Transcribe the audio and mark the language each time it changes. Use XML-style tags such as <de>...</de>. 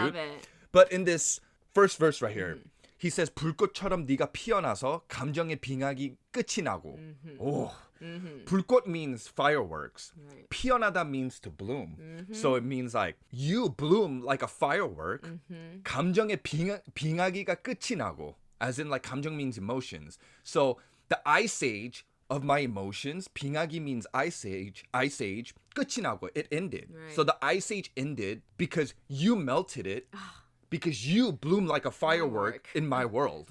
<en>love it. But in this first verse right here, he says</en> <ko>불꽃처럼 네가 피어나서 감정의 빙하기 끝이 나고.</ko> <en>Oh. 불꽃 means fireworks. Right. 피어나다 means to bloom. So it means like you bloom like a firework.</en> <ko>감정의 빙하기가 끝이 나고.</ko> <en>As in like 감정 means emotions. So the ice age of my emotions, 빙하기 means ice age,</en> <ko>끝이 나고.</ko> <en>It ended. Right. So the ice age ended because you melted it. Because you bloom like a firework in my world.</en>